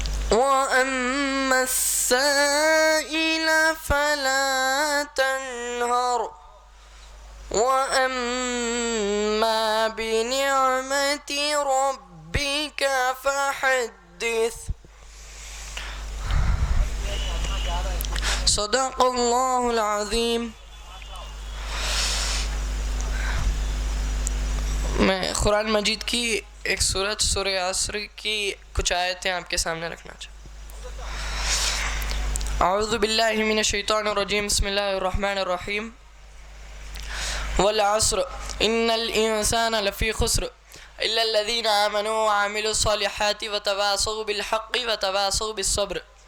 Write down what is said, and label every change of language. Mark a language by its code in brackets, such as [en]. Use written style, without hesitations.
[ar] وأما السائل فلا تنهر وأما بنعمة ربك فحدث صدق اللہ العظیم. [ur] میں قرآن مجید کی ایک سورت سورہ عصر کی کچھ آیتیں آپ کے سامنے رکھنا چاہتا ہوں. [ar] اعوذ باللہ من الشیطان الرجیم بسم اللہ الرحمن الرحیم. والعصر ان الانسان لفی خسر الا الذین آمنوا وعملوا الصالحات وتواصوا بالحق وتواصوا بالصبر.